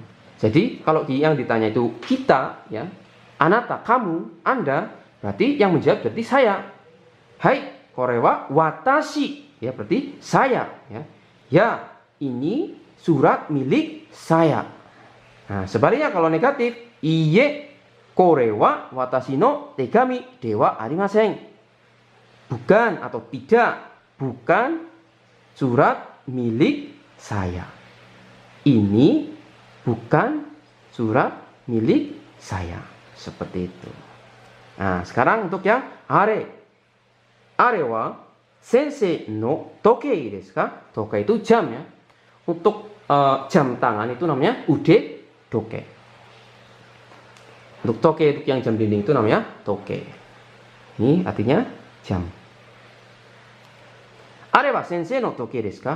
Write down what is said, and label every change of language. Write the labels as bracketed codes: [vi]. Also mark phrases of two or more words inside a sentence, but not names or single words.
[id] Jadi kalau yang ditanya itu kita, ya, anata, kamu, anda, berarti yang menjawab berarti saya. Hai, [ja] これは私, [id] ya berarti saya, ya. Ya, ini surat milik saya. Nah, sebaliknya kalau negatif, iye, [ja] これは私の手紙ではありません. [id] Bukan atau tidak, bukan surat milik saya. Ini bukan surat milik saya. Seperti itu. Nah, sekarang untuk yang are. [ja] あれは先生の時計ですか? [id] Tokei itu jam, ya. Untuk jam tangan itu namanya [ja] 腕時計. [id] Untuk toke, untuk yang jam dinding itu namanya toke. Ini artinya jam. [ja] あれは先生の時計ですか?